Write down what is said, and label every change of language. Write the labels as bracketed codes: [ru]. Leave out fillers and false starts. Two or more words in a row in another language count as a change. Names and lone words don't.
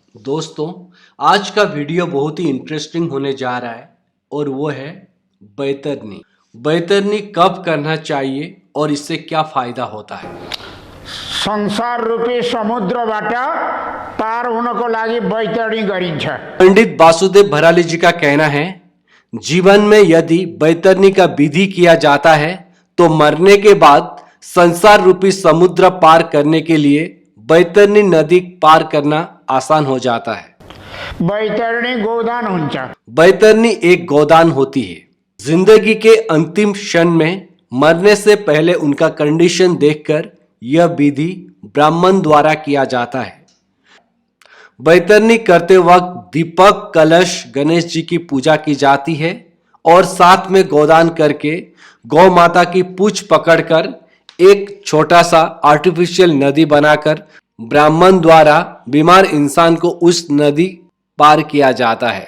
[hi] दोस्तों, आज का वीडियो बहुत ही इंटरेस्टिंग होने जा रहा है और वो है बैतरणी। बैतरणी कब करना चाहिए और इससे क्या फायदा होता है। [ne] संसार रूपी समुद्रबाट पार हुनको लागि बैतरणी गरिन्छ। [hi] पंडित वासुदेव भराली जी का कहना है, जीवन में यदि बैतरणी का विधि किया जाता है तो मरने के बाद संसार रूपी समुद्र पार करने के लिए बैतरणी नदी पार करना आसान हो जाता है। [ne] बैतरणी गोदान हुन्छ। [hi] बैतरणी एक गोदान होती है। जिंदगी के अंतिम क्षण में मरने से पहले उनका कंडीशन देखकर यह विधि ब्राह्मण द्वारा किया जाता है। बैतरणी करते वक्त दीपक, कलश, गणेश जी की पूजा की जाती है और साथ में गोदान करके गौ माता की पूंछ पकड़कर एक छोटा सा आर्टिफिशियल नदी बनाकर ब्राह्मण द्वारा बीमार इंसान को उस नदी पार किया जाता है।